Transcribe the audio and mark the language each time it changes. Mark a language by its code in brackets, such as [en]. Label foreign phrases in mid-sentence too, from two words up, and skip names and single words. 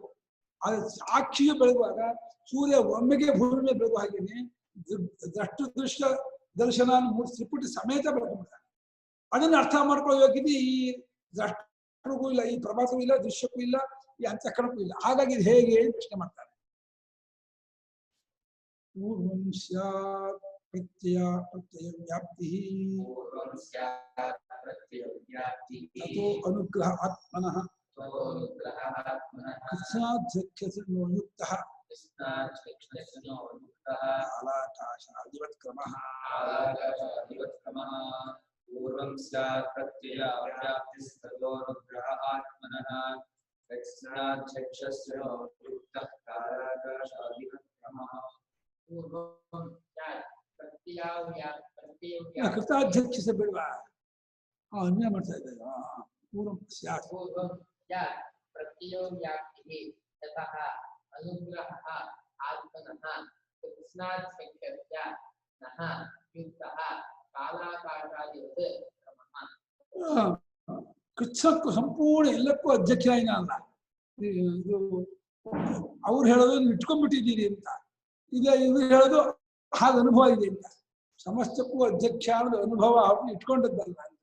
[kn] ಅದು ಸಾಕ್ಷಿಗೆ ಬೆಳಗುವಾಗ ಸೂರ್ಯ ಒಮ್ಮೆಗೆ ಭೂಮಿ ಮೇಲೆ ಬೆಳಗುವ ಹಾಗೇನೆ ದೃಷ್ಟ ದರ್ಶನ 3 ತ್ರಿಪುಟಿ ಸಮೇತ ಬೆಳ್ಕೊಂಡ್ಬಿಡ್ತಾನೆ. ಅದನ್ನ ಅರ್ಥ ಮಾಡ್ಕೊಳ್ಳೋಕಿದ್ರೆ ಈ ದೃಷ್ಟರಿಗೂ ಇಲ್ಲ, ಈ ಪ್ರಭಾಸವೂ ಇಲ್ಲ, ದೃಶ್ಯಕ್ಕೂ ಇಲ್ಲ, ಈ ಅಂತಃಕರಣಕ್ಕೂ ಇಲ್ಲ. ಹಾಗಾಗಿ ಇದು ಹೇಗೆ ಪ್ರಶ್ನೆ ಮಾಡ್ತಾರೆ. [sa] ಪೂರ್ವಂ ಸ್ಯಾತ್ ಪ್ರತ್ಯಯ ವ್ಯಾಪ್ತಿ ತಥೋ ಅನುಗ್ರಹ ಆತ್ಮನಃ ಕೃಷ್ಣಾಧ್ಯಕ್ಷಯುಕ್ತಃ ಕಾಲಾಕಾಶಾದಿವತ್ ಕ್ರಮಃ. पूर्वं स्यात् प्रत्यय व्याप्तिस्ततोऽनुग्रह आत्मनः रक्षणाध्यक्षस्य युक्तः कालाकाशादिवत् क्रमः. पूर्वं स्यात् प्रत्यय व्याप्ति [kn] ಕೃತಾಧ್ಯಕ್ಷ ಬಿಡುವ ಅನ್ಯ ಮಾಡ್ತಾ ಇದ್ದಾರೆ. [sa] ಪೂರ್ವಂ ಸ್ಯಾತ್ प्रत्यय व्याप्तिः ततः अनुग्रहः आत्मनः कृष्णाध्यक्षस्य नः युक्तः [kn] ಕೃಚ್ಛಕ್ಕೂ ಸಂಪೂರ್ಣ ಎಲ್ಲಕ್ಕೂ ಅಧ್ಯಕ್ಷ ಅಲ್ಲ. ಇದು ಅವ್ರು ಹೇಳೋದು ಇಟ್ಕೊಂಡ್ಬಿಟ್ಟಿದ್ದೀರಿ ಅಂತ, ಇದು ಹೇಳೋದು ಹಾಗೆ ಅನುಭವ ಇದೆ ಅಂತ. ಸಮಸ್ತಕ್ಕೂ ಅಧ್ಯಕ್ಷ ಅನ್ನೋದು ಅನುಭವ ಅವ್ರನ್ನ ಇಟ್ಕೊಂಡದ್ದಲ್ಲ ಅಂತ.